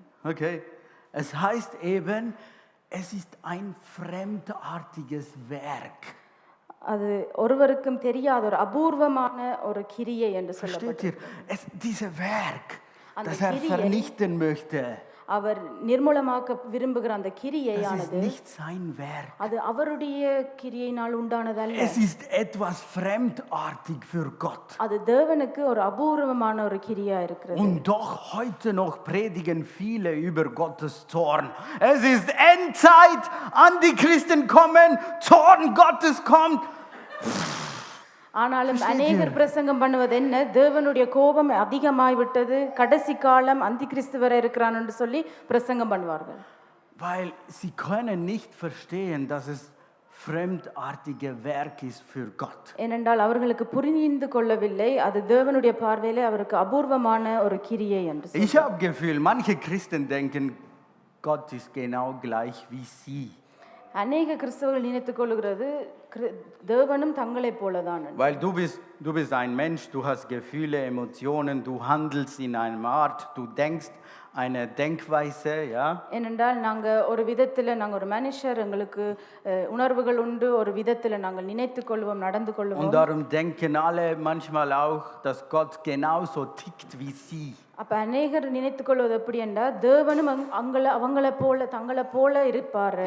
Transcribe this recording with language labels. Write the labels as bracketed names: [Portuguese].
[German] Okay, es heißt eben, es ist ein fremdartiges Werk. [Tamil] அது ஒருவருக்கும் தெரியாத ஒரு அபூர்வமான ஒரு கிரியை என்று [German] Versteht ihr? Dieses Werk, das er [Tamil] Kirie, [German] vernichten möchte, [Tamil] அவர் நிர்மூலமாக்க விரும்புகிற அந்த [German] das ist [Tamil] கிரியையானது [German] nicht sein Werk. [Tamil] அது அவருடைய கிரியையினால் உண்டானதல்ல. [German] Es ist etwas fremdartig für Gott. [Tamil] அது தேவனுக்கு ஒரு அபூர்வமான ஒரு கிரியா இருக்கிறது. [German] Und doch heute noch predigen viele über Gottes Zorn. Es ist Endzeit, Antichristen kommen, Zorn Gottes kommt. [Tamil] ஆனாலும் அநேகர் பிரசங்கம் பண்ணுவது என்ன, தேவனுடைய கோபம் அதிகமாய் விட்டது, கடைசி காலம் அந்தி கிறிஸ்து வர இருக்கிறான் என்று சொல்லி பிரசங்கம் பண்ணுவார்கள். [German] Weil sie können nicht verstehen, dass es fremdartige Werk ist für Gott. [Tamil] ஏனென்றால் அவர்களுக்கு புரிந்து கொள்ளவில்லை, அது தேவனுடைய பார்வையிலே அவருக்கு அபூர்வமான ஒரு கிரியை என்று. [German] Ich habe Gefühl, manche Christen denken, Gott ist genau gleich wie sie. [Tamil] அநேக கிறிஸ்தவர்கள் நினைத்துக் கொள்கிறது தேவனும் தங்களை போலதான். [German] Weil du bist ein Mensch, du hast Gefühle, Emotionen, du handelst in einem Art, du denkst eine Denkweise, ja? [Tamil] ஏனென்றால் ஒரு விதத்தில் நாங்கள் ஒரு மனுஷர், எங்களுக்கு உணர்வுகள் உண்டு, ஒரு விதத்தில் நாங்கள் நினைத்துக் கொள்வோம், நடந்து கொள்வோம். [German] Und darum denken alle manchmal auch, dass Gott genauso tickt wie sie. [Tamil] அப்ப அநேகர் நினைத்துக் கொள்வது எப்படி என்றால் தேவனும் அவங்களை போல தங்களை போல இருப்பார்.